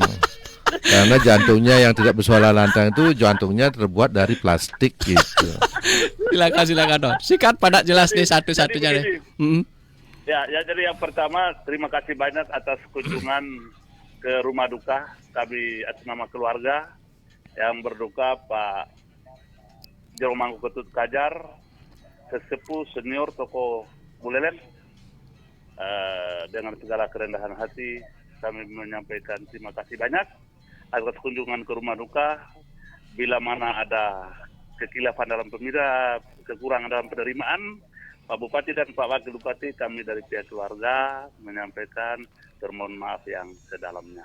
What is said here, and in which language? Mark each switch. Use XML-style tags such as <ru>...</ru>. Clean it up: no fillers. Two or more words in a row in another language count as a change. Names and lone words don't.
<id>Karena jantungnya yang tidak bersuara lantang itu jantungnya terbuat dari plastik gitu. Silakan Don. Sikat padat jelas nih satu-satunya nih. Ya, jadi yang pertama terima kasih banyak atas kunjungan ke rumah duka kami atas nama keluarga yang berduka Pak Jero Mangku Ketut Kajar, sesepuh senior tokoh Buleleng. Dengan segala kerendahan hati kami menyampaikan terima kasih banyak atas kunjungan ke rumah duka. Bila mana ada kekilafan dalam pemira, kekurangan dalam penerimaan, Pak Bupati dan Pak Wakil Bupati, kami dari pihak keluarga menyampaikan permohon maaf yang sedalamnya.</id>